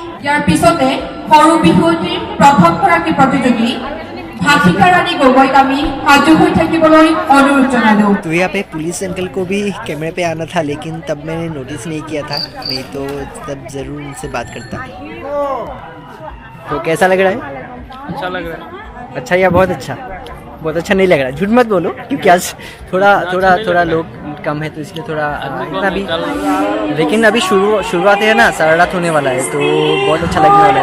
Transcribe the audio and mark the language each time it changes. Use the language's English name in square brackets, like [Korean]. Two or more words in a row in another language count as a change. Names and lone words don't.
[Assamese] ইয়াৰ পিছতে সৰু বিহুৱতীৰ প্ৰথমগৰাকী প্ৰতিযোগী ভাষিকা ৰাণী গগৈক আমি সাজু হৈ থাকিবলৈ অনুৰোধ জনালোঁ। [Hindi] तो यहाँ पे [English] police uncle [Hindi] को भी कैमरे पे आना था, लेकिन तब मैंने नोटिस नहीं किया था, नहीं तो तब ज़रूर उनसे बात करता। तो कैसा लग रहा है? अच्छा लग रहा है। अच्छा या बहुत अच्छा? बहुत अच्छा नहीं लग रहा, झूठ मत बोलो, क्योंकि आज थोड़ा लोग कम है तो इसलिए थोड़ा इतना भी, लेकिन अभी शुरुआत है ना, सारा रात होने वाला है तो बहुत अच्छा लगने वाला है।